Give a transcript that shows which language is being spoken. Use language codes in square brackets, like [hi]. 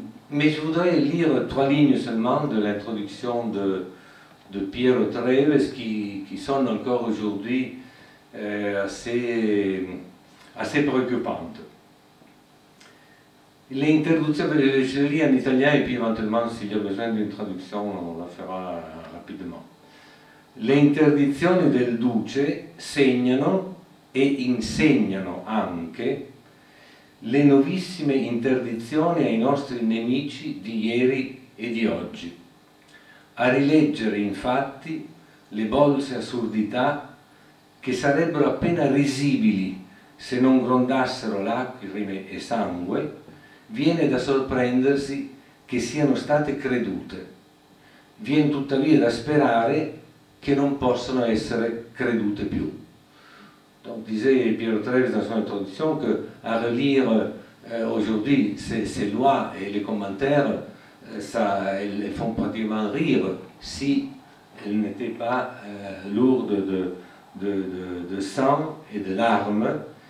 [fr] Mais je voudrais lire 3 lignes seulement de l'introduction de Piero Treves qui sonne encore aujourd'hui assez préoccupante. [it] L'introduzione, [fr] je lis en italien et puis éventuellement s'il y a besoin d'une traduction on la fera rapidement. [it] Le interdizioni del Duce segnano e insegnano anche le nuovissime interdizioni ai nostri nemici di ieri e di oggi. A rileggere infatti le bolse assurdità che sarebbero appena risibili se non grondassero lacrime e sangue, viene da sorprendersi che siano state credute. Viene tuttavia da sperare che non possano essere credute più. [fr] Donc, disait Piero Treves dans son introduction qu'à relire aujourd'hui ces lois et les commentaires, elles font pratiquement rire si elles n'étaient pas lourdes de sang et de larmes.